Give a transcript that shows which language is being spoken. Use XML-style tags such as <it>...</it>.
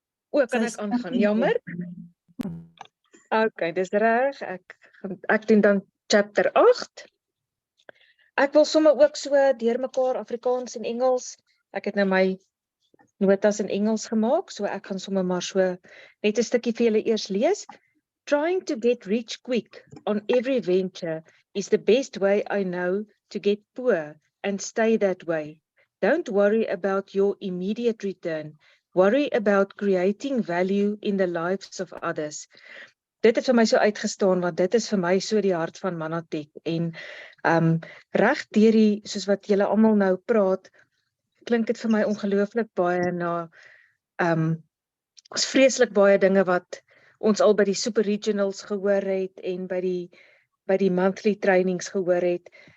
<af>O, kan ek aangaan, jammer. Okay, dis reg, ek Ek doen dan chapter 8. Ek wil sommer ook so deurmekaar Afrikaans en Engels. Ek het nou my notas in Engels gemaak, so ek gaan sommer maar so net 'n stukkie vir julle eers lees.</af> <en>Trying to get rich quick on every venture is the best way I know to get poor and stay that way. Don't worry about your immediate return. Worry about creating value in the lives of others.</en> <af>Dit het vir my so uitgestaan, want dit is vir my so die hart van Manatek. En reg deur die, soos wat julle almal nou praat, klink dit vir my ongelooflik baie na ons vreeslik baie dinge wat ons al by die super regionals gehoor het en by die monthly trainings gehoor het.</af>